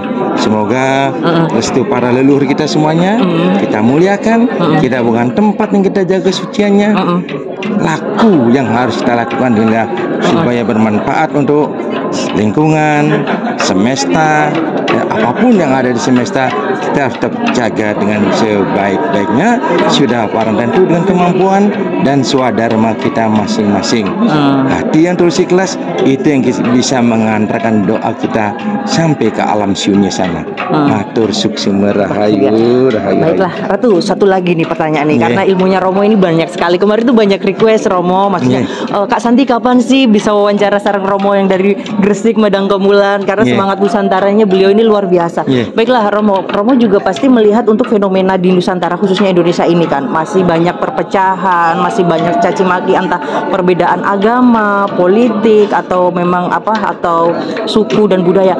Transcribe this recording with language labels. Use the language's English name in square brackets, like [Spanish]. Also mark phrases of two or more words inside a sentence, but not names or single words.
[Indonesian] Semoga restu para leluhur kita semuanya kita muliakan, kita bukan tempat yang kita jaga suciannya, laku yang harus kita lakukan hingga supaya bermanfaat untuk lingkungan, semesta, dan apapun yang ada di semesta kita tetap jaga dengan sebaik-baiknya. Sudah barang tentu dengan kemampuan dan swadharma kita masing-masing. Hati yang tulus ikhlas itu yang bisa mengantarkan doa kita sampai ke alam sunyi sana. [Balinese] Matur suksema rahayu. [Indonesian] Baiklah Ratu, satu lagi nih pertanyaan nih karena ilmunya Romo ini banyak sekali. Kemarin itu banyak request Romo, maksudnya Kak Santi kapan sih bisa wawancara sareng Romo yang dari Gresik Medang Kemulan, karena semangat Nusantaranya beliau ini ini luar biasa. Baiklah Romo juga pasti melihat untuk fenomena di Nusantara khususnya Indonesia ini kan masih banyak perpecahan, masih banyak caci maki entah perbedaan agama, politik atau memang atau suku dan budaya.